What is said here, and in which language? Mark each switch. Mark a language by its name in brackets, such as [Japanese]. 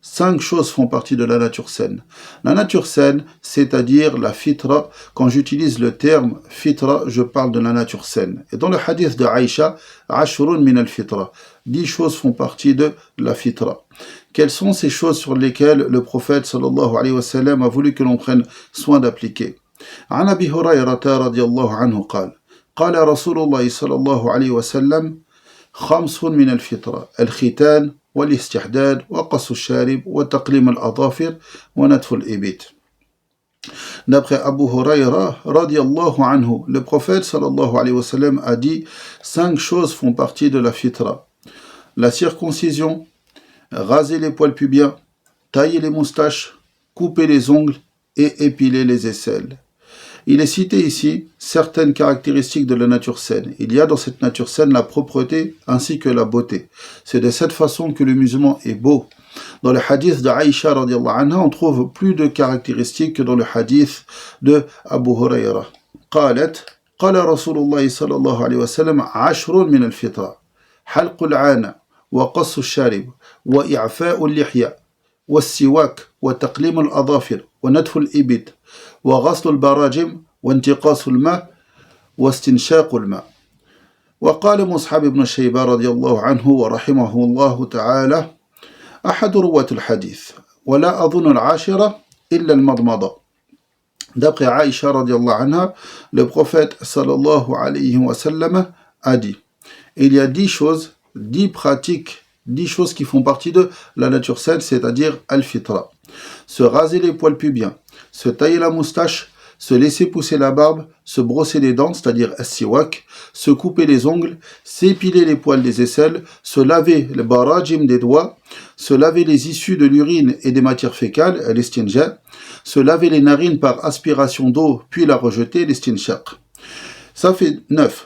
[French] 5 choses font partie de la nature saine. La nature saine, c'est-à-dire la fitra, quand j'utilise le terme fitra, je parle de la nature saine. Et dans le hadith de Aïcha, [Arabic] ashrun min al-fitra. [French] 10 choses font partie de la fitra. Quelles sont ces choses sur lesquelles le prophète [Arabic] sallallahu alayhi wa sallam [French] a voulu que l'on prenne soin d'appliquer? [Arabic] عن أبي هريرة رضي الله عنه قال رسول الله صلى الله عليه وسلم 5 من الفطرة الختان والاستحداد وقص الشارب وتقليم الأظافر ونتف الإبط. [French] D'après Abu Huraira [Arabic] radiyallahu anhu, [French] le prophète [Arabic] sallallahu alayhi wa sallam [French] a dit 5 choses font partie de la fitra. La circoncision, raser les poils pubiens, tailler les moustaches, couper les ongles et épiler les aisselles. Il est cité ici certaines caractéristiques de la nature saine. Il y a dans cette nature saine la propreté ainsi que la beauté. C'est de cette façon que le musulman est beau. Dans le hadith d'Aïcha [Arabic] radiyallahu anha, [French] on trouve plus de caractéristiques que dans le hadith de Abu Huraira. [Arabic] قالت قال رسول الله صلى الله عليه وسلم 10 من الفطرة حلق العانة وقص الشارب وإعفاء اللحية والسواك وتقليم الأظافر ونتف الإبط وغسل البراجم وانتقاص الماء واستنشاق الماء. وقال مصعب بن شيبة رضي الله عنه ورحمه الله تعالى أحد رواة الحديث ولا أظن العاشرة إلا المضمضة. [French] D'après Aïcha [Arabic] radiallahu anha, [French] le prophète [Arabic] sallallahu alayhi wa sallam [French] a dit: il y a 10 choses, 10 pratiques, 10 choses qui font partie de la nature saine, c'est-à-dire al-fitra. Se raser les poils pubiens, se tailler la moustache, se laisser pousser la barbe, se brosser les dents, c'est-à-dire as-siwak, se couper les ongles, s'épiler les poils des aisselles, se laver le barajim des doigts, se laver les issues de l'urine et des matières fécales, l'estinja, se laver les narines par aspiration d'eau, puis la rejeter, l'estinshaq. Ça fait 9.